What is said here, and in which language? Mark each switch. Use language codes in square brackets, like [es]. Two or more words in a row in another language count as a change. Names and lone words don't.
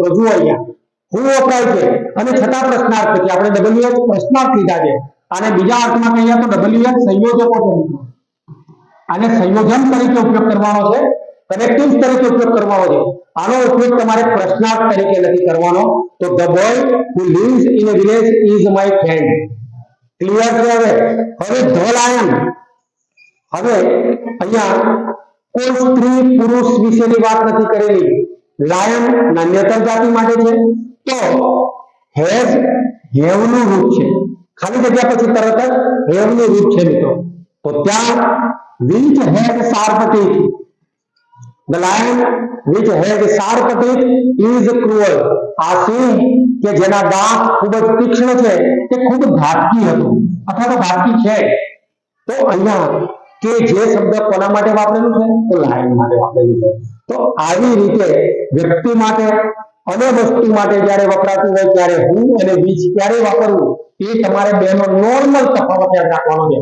[gu] જુઓ અહીંયા હું વપરાય છે અને છતાં પ્રશ્નાર્થ નથી. આપણે WH પ્રશ્નાર્થ લીધા છે, અને બીજા અર્થમાં કહીએ તો WH સંયોજકો છે મિત્રો. આને સંયોજન તરીકે ઉપયોગ કરવાનો છે, કનેક્ટિવ તરીકે ઉપયોગ કરવાનો છે. આનો ઉપયોગ તમારે પ્રશ્નાર્થ તરીકે નથી કરવાનો. [en] તો the boy who lives in a village is my friend. [gu] ક્લિયર છે? હવે [en] the lion. [gu] હવે અહીંયા કોઈ સ્ત્રી પુરુષ વિશેની વાત નથી કરેલી. લાયન નાન્યતર જાતિ માટે છે, તો હેઝ હેવનું રૂપ છે. ખાલી જગ્યા પછી તરત જ હેવનું રૂપ છે મિત્રો. [en] તો ત્યાં which had sharp teeth, the lion which had sharp teeth is cruel. [gu] આ સિંહ કે જેના દાંત ખૂબ જ તીક્ષ્ણ છે તે ખૂબ ઘાતકી હતું અથવા તો ઘાતકી છે. તો અહીંયા કે જે શબ્દ કોના માટે વાપરેલું છે? તો લાયન માટે વાપરેલું છે. તો આવી રીતે વ્યક્તિ માટે અને વસ્તુ માટે જ્યારે વપરાતું હોય ત્યારે હું અને which ક્યારે વાપરવું એ તમારે બેનો નોર્મલ તફાવત યાદ રાખવાનો છે.